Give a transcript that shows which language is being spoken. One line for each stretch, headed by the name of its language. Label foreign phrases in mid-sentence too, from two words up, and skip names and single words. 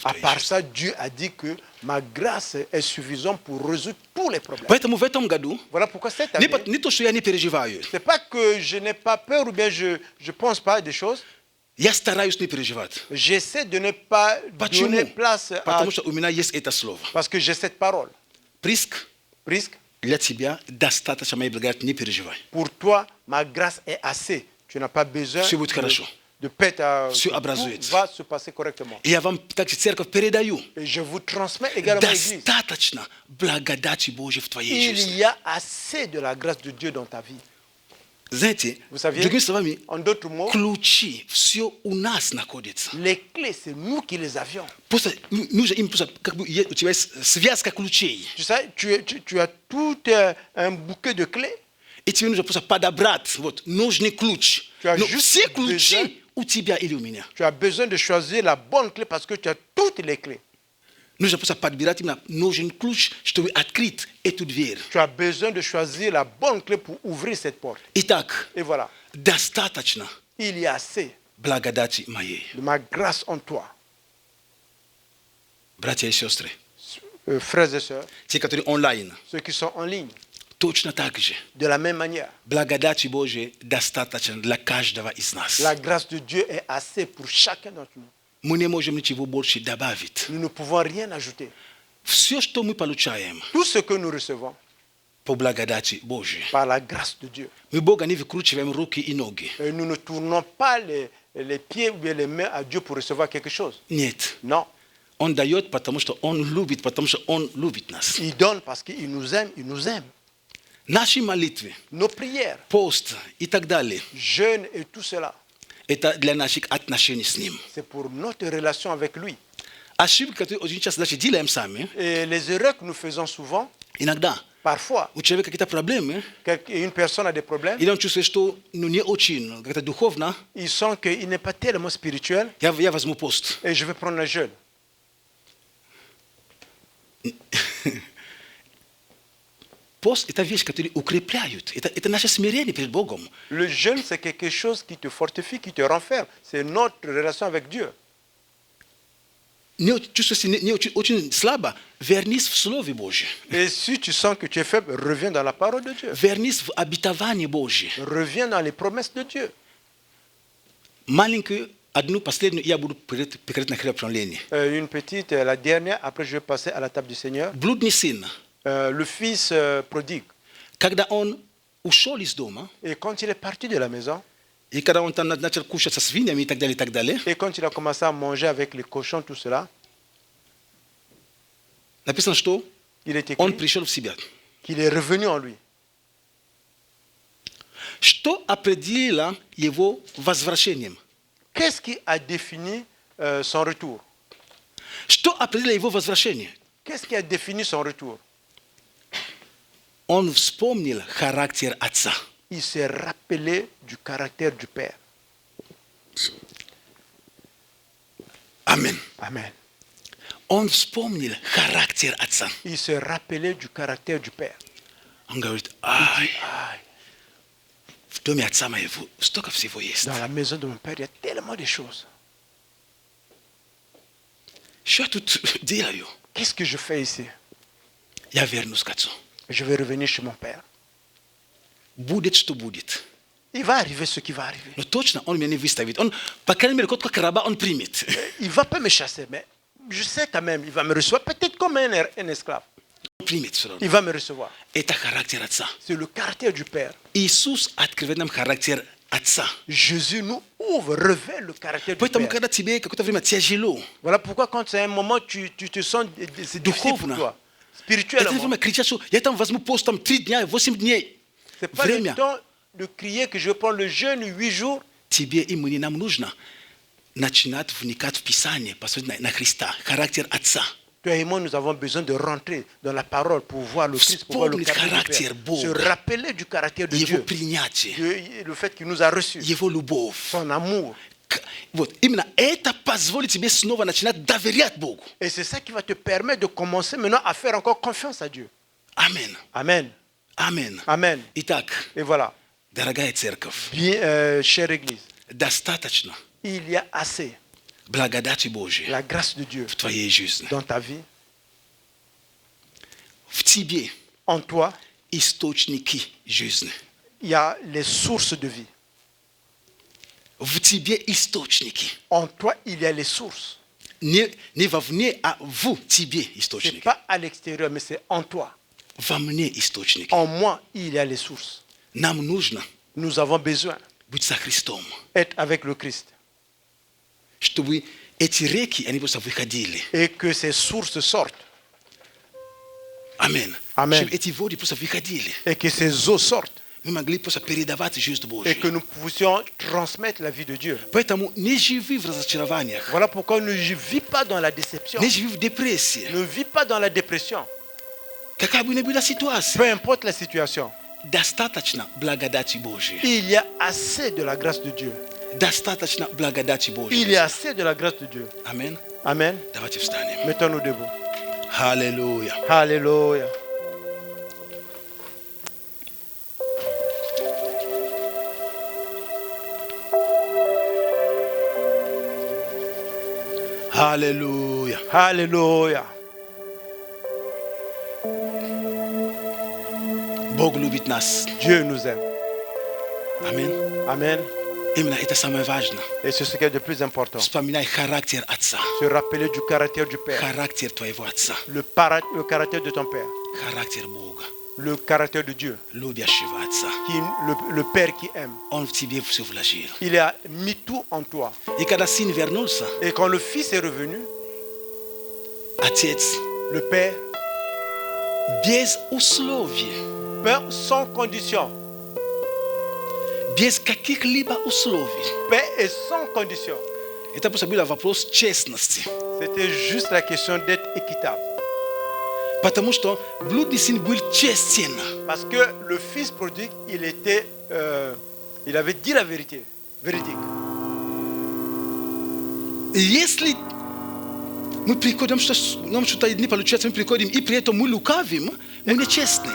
French: À part ça, Dieu a dit que ma grâce est suffisante pour résoudre tous les problèmes.
Russian: Поэтому в этом году
French: Voilà pourquoi cette année,
Russian: не то, что я не переживаю.
French: ce n'est pas que je n'ai pas peur ou bien je ne pense pas à des choses.
Russian: Я стараюсь не переживать.
French: J'essaie de ne pas donner place à...
Russian: Потому что у меня есть это слово.
French: Parce que j'ai cette parole.
Russian: Приск
French: Prisque,
Russian: для тебя достаточно моей благодати, не переживай.
French: pour toi, ma grâce est assez. Tu n'as pas besoin
Russian: Все будет хорошо.
French: de pète à...
Russian: Все
French: Tout
Russian: образуется.
French: va se passer correctement.
Russian: И я вам также церковь передаю.
French: Et je vous transmets également l'église.
Russian: Достаточно благодати Божьей в твоей
French: Il
Russian: жизни.
French: y a assez de la grâce de Dieu dans ta vie.
Russian: Знаете,
French: Vous saviez,
Russian: другими словами,
French: en d'autres mots,
Russian: ключи, все у нас находится.
French: les clés, c'est nous qui les avions.
Russian: Просто нужно им просто, как бы у тебя есть связка ключей.
French: Tu sais, tu as tout un bouquet de clés.
Russian: И тебе нужно просто подобрать вот, нужный ключ.
French: Tu as
Russian: Но
French: juste
Russian: все
French: besoin-
Russian: ключи у тебя или у меня.
French: Tu as besoin de choisir la bonne clé parce que tu as toutes les clés.
Russian: Нужно просто подбирать именно нужный ключ, чтобы открыть эту дверь.
French: Tu as besoin de choisir la bonne clé pour ouvrir cette porte.
Russian: Итак,
French: Et voilà,
Russian: достаточно
French: il y a assez
Russian: благодати моей.
French: de ma grâce en toi.
Russian: Братья и сестры,
French: Frères et sœurs,
Russian: те, которые онлайн,
French: ceux qui sont en ligne,
Russian: точно так же.
French: de la même manière,
Russian: Благодати Божией достаточно для каждого из нас.
French: la grâce de Dieu est assez pour chacun d'entre nous.
Russian: Мы не можем ничего больше добавить.
French: Nous ne pouvons rien ajouter.
Russian: Все, что мы получаем
French: Tout ce que nous recevons
Russian: по благодати Божией,
French: par la grâce de Dieu.
Russian: мы Бога не выкручиваем руки и ноги.
French: Et nous ne tournons pas les pieds ou bien les mains à Dieu pour recevoir quelque chose.
Russian: Нет.
French: Non.
Russian: Он дает, потому что Он любит, потому что Он любит нас.
French: Il donne parce qu'il nous aime, il nous aime.
Russian: Наши молитвы,
French: Nos prières,
Russian: пост и так далее,
French: jeûnes et tout cela,
Russian: это для наших отношений с Ним.
French: c'est pour notre relation avec lui.
Russian: Ошибки, которые очень часто даже делаем сами,
French: Et les erreurs que nous faisons souvent,
Russian: иногда
French: parfois,
Russian: у человека какие-то проблемы,
French: une personne a des problèmes,
Russian: или он чувствует, что не очень, как-то духовно,
French: il sent qu'il n'est pas tellement spirituel
Russian: я возьму пост.
French: et je vais prendre le jeûne.
Russian: Пост – это вещь, которая укрепляют. Это наше смирение перед Богом.
French: Le jeûne, c'est quelque chose qui te fortifie, qui te renferme. C'est notre relation avec Dieu.
Russian: Не чувствуешь не очень слабо, вернись в Слове Божьем.
French: Et si tu sens que tu es faible, reviens dans la parole de Dieu.
Russian: Вернись в обетование Божье.
French: Reviens dans les promesses de Dieu.
Russian: Маленькую, одну последнюю, я буду перед на хлебопреломление.
French: Une petite, la dernière, après je vais passer à la table du Seigneur.
Russian: Блудный сын,
French: Le fils prodigue.
Russian: когда он ушел из дома,
French: Et quand il est parti de la maison,
Russian: и когда он там начал кушать со свиньями и так далее,
French: et quand il a commencé à manger avec les cochons, tout cela,
Russian: написано, что
French: il est
Russian: он
French: écrit
Russian: пришел в себя.
French: qu'il est revenu en lui.
Russian: Что определило его возвращением?
French: Qu'est-ce qui a défini son retour?
Russian: Что определило его возвращение?
French: Qu'est-ce qui a défini son retour?
Russian: Он вспомнил характер отца.
French: Il s'est rappelé du caractère du Père.
Russian: Amen.
French: Amen.
Russian: Он вспомнил характер отца.
French: Il s'est rappelé du caractère du Père.
Russian: Он говорит,
French: Aïe.
Russian: в доме отца моего столько всего есть.
French: Dans la maison de mon Père, il y a tellement de choses.
Russian: Что я тут делаю?
French: Qu'est-ce que je fais ici?
Russian: Я вернусь к отцу.
French: Je vais revenir chez mon Père.
Russian: Будет, что будет.
French: Il va arriver ce qui va arriver.
Russian: Но точно он меня не выставит. Он, по крайней мере, как раба он примет.
French: Il ne va pas me chasser, mais je sais quand même, il va me recevoir, peut-être comme un esclave.
Russian: Он примет все равно.
French: Il va me recevoir.
Russian: Это характер отца.
French: C'est le caractère du Père.
Russian: Иисус открывает нам характер отца.
French: Jésus nous ouvre, révèle le caractère du
Russian: Поэтому,
French: Père.
Russian: когда тебе какое-то время тяжело,
French: Voilà pourquoi quand c'est un moment, tu te sens, c'est difficile pour
Russian: Духовно.
French: toi.
Russian: это
French: Spirituellement.
Russian: время кричать, что я там возьму пост там 3 дня, 8 дней.
French: C'est pas le
Russian: Время.
French: temps de crier que je vais prendre le jeûne 8 jours.
Russian: Тебе и мне нам нужно начинать вникать в Писание, посмотреть на Христа, характер отца.
French: Toi et moi, nous avons besoin de rentrer dans la parole pour voir le Christ, pour voir le
Russian: Вспомнить
French: caractère
Russian: характер
French: du Père. Se
Russian: Бога,
French: rappeler du caractère de
Russian: Его
French: Dieu.
Russian: принятие,
French: Le fait qu'il nous a reçus.
Russian: Его любовь.
French: Son amour.
Russian: Вот, именно это позволит тебе снова начинать доверять Богу.
French: Et c'est ça qui va te permettre de commencer maintenant à faire encore confiance à Dieu.
Russian: Amen.
French: Amen.
Russian: Amen.
French: Amen.
Russian: Итак,
French: Et voilà.
Russian: дорогая церковь,
French: Bien, chère Église,
Russian: достаточно
French: il y a assez
Russian: благодати Божьей
French: la grâce de Dieu
Russian: в твоей жизни.
French: dans ta vie,
Russian: В тебе
French: en toi.
Russian: источники жизни.
French: Il y a les sources de vie.
Russian: В тебе источники.
French: En toi, il y a les sources.
Russian: Не вовне, а в тебе
French: Ce n'est
Russian: источники.
French: pas à l'extérieur, mais c'est en toi.
Russian: Во мне источники.
French: En moi, il y a les sources.
Russian: Нам нужно
French: Nous avons besoin
Russian: быть со Христом,
French: d'être avec le Christ.
Russian: чтобы эти реки, они просто выходили.
French: Et que ces sources sortent.
Russian: Амен.
French: Amen.
Russian: Чтобы эти воды просто выходили.
French: Et que ces eaux sortent.
Russian: Мы могли просто передавать жизнь
French: Et
Russian: Божью.
French: que nous puissions transmettre la vie de Dieu.
Russian: Поэтому не живи в разочарованиях.
French: Voilà pourquoi ne vis pas dans la déception.
Russian: Не живи в депрессии.
French: Ne vis pas dans la dépression.
Russian: Какая бы ни была ситуация,
French: Peu importe la situation.
Russian: достаточно благодати Божьей.
French: Il y a assez de la grâce de Dieu.
Russian: Достаточно благодати
French: Il
Russian: Божьей.
French: y a assez de la grâce de Dieu.
Russian: Амен.
French: Amen.
Russian: Давайте встанем.
French: Mettons-nous debout.
Russian: Аллилуйя.
French: Alléluia.
Russian: Аллилуйя.
French: Alléluia.
Russian: Бог любит нас.
French: Dieu nous aime.
Russian: Амин.
French: Amen.
Russian: Именно это самое важное.
French: Et c'est ce qui est de plus important.
Russian: Вспоминай характер отца.
French: Se rappeler du caractère du Père.
Russian: Характер твоего отца.
French: Le caractère de ton Père.
Russian: Характер Бога.
French: Le caractère de Dieu.
Russian: Любящего отца.
French: Le Père qui aime.
Russian: Он в тебе все вложил.
French: Il a mis tout en toi.
Russian: И когда сын вернулся,
French: Et quand le Fils est revenu,
Russian: Отец,
French: Le Père,
Russian: без условий,
French: Père sans condition.
Russian: без каких-либо условий.
French: Paix et sans condition.
Russian: Это просто был вопрос честности.
French: C'était juste la question d'être équitable.
Russian: Потому что блудный сын был честен.
French: Parce que le fils prodigue, il avait dit la vérité, véridique.
Russian: И если мы приходим, что нам что-то не получается, мы приходим и при этом мы лукавим, мы нечестны.